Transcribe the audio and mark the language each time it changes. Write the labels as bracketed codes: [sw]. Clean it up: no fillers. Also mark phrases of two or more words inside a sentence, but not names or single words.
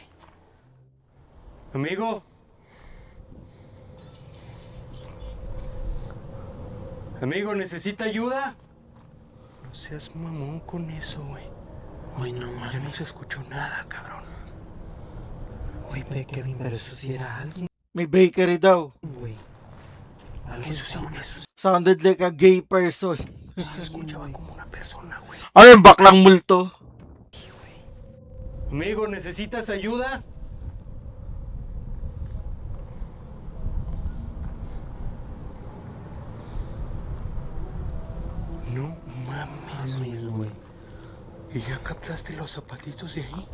[es] Amigo. Amigo, ¿necesita ayuda? No seas mamón con eso, güey. Ay, no Ya no se mames. escuchó nada, cabrón. Oye, Kevin, pero eso sí era alguien, [tl] May bakery daw. [es] güey. Algo Eso sí, estaban eso [en] Sounded like a gay person. [es] se escuchaba como una persona, güey. [tl] Ano yung baklang multo? [es] Amigo, ¿necesitas ayuda? No mames, mames, güey. ¿Y ya captaste los zapatitos de ahí?